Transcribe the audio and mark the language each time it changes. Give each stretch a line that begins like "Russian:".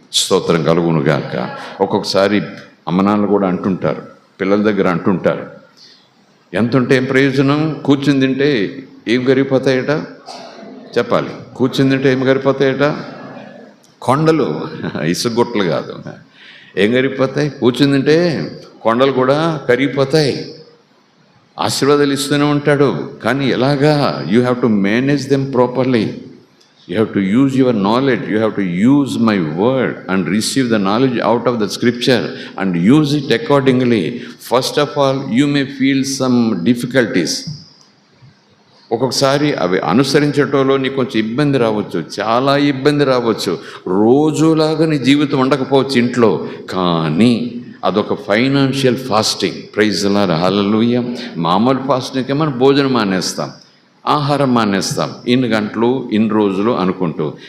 Telugu: స్తోత్రం కలుగునుగాక. ఒక్కొక్కసారి అమ్మనాన్నలు కూడా అంటుంటారు, పిల్లల దగ్గర అంటుంటారు, ఎంత ఉంటే ఏం ప్రయోజనం, కూర్చుని తింటే ఏం కరిగిపోతాయట, చెప్పాలి, కూర్చుని తింటే ఏం కరిగిపోతాయట, కొండలు, ఇసుగుట్టలు కాదు, ఏం కరిగిపోతాయి, కూర్చుని తింటే కొండలు కూడా కరిగిపోతాయి. ఆశీర్వాదాలు ఇస్తూనే ఉంటాడు, కానీ ఎలాగా,
English: You have to manage them properly. You have to use your knowledge, you have to use my word and receive the knowledge out of the scripture and use it accordingly. First of all, you may feel some difficulties.
Telugu: ఒక్కొక్కసారి అవి అనుసరించటంలో నీకు కొంచెం ఇబ్బంది రావచ్చు, చాలా ఇబ్బంది రావచ్చు, రోజులాగా నీ జీవితం ఉండకపోవచ్చు ఇంట్లో, కానీ అదొక financial fasting.
English: praise the Lord,
Telugu: హల్లెలూయా. మామూలు ఫాస్టింగ్కి మనం భోజనం మానేస్తాం, ఆహారం మానేస్తాం, ఇన్ని గంటలు ఇన్ని రోజులు అనుకుంటూ.